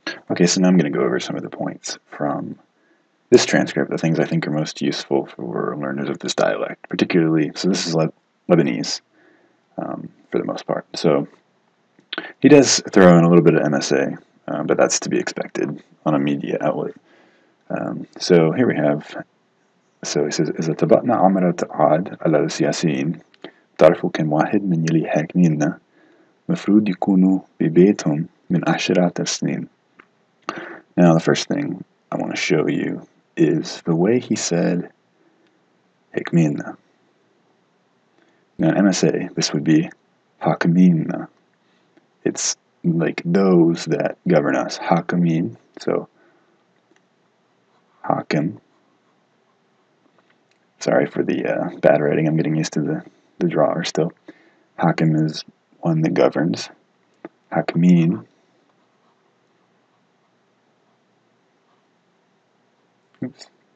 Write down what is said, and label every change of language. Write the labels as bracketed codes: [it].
[en] Okay, so now I'm going to go over some of the points from this transcript, the things I think are most useful for learners of this dialect, particularly, so this is Lebanese for the most part. So he does throw in a little bit of MSA, but that's to be expected on a media outlet. So here we have, so he says, [ar] إذا تبعنا عمرة عاد على السياسيين تعرفوا كم واحد من يلي حاكميننا مفروض يكونوا ببيتهم من عشرات السنين. [en] Now the first thing I want to show you is the way he said حاكميننا. Now in MSA, this would be حاكميننا. It's like those that govern us. [ar] حاكمين, so حاكم. [en] Sorry for the bad writing, I'm getting used to the drawer still. Hakim is one that governs. Hakimin. Oops.